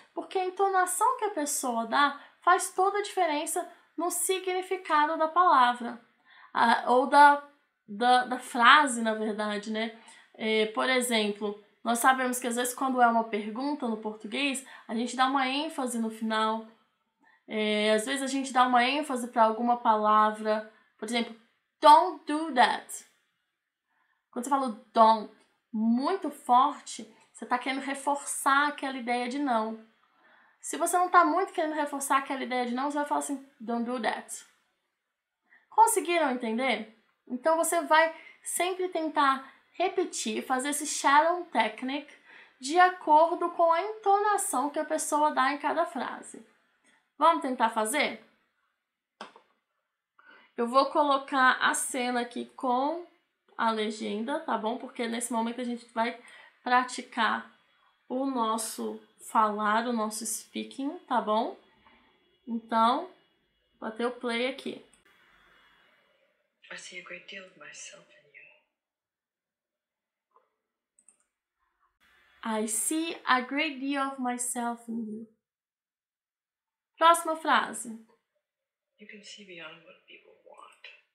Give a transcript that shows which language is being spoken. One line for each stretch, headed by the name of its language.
Portuguese: Porque a entonação que a pessoa dá faz toda a diferença no significado da palavra. Ou da frase, na verdade, né? Por exemplo, nós sabemos que às vezes quando é uma pergunta no português, a gente dá uma ênfase no final. Às vezes a gente dá uma ênfase para alguma palavra. Por exemplo,
English: don't do that.
Portuguese: Quando você fala don't muito forte, você está querendo reforçar aquela ideia de não. Se você não está muito querendo reforçar aquela ideia de não, você vai falar assim,
English: don't do that.
Portuguese: Conseguiram entender? Então você vai sempre tentar repetir, fazer esse shadow technique de acordo com a entonação que a pessoa dá em cada frase. Vamos tentar fazer? Eu vou colocar a cena aqui com a legenda, tá bom? Porque nesse momento a gente vai praticar o nosso falar, o nosso speaking, tá bom? Então, vou bater o play aqui.
English: I see a great deal of myself in you. I see a great deal of myself in you.
Portuguese: Próxima frase.
English: You can see beyond what people want.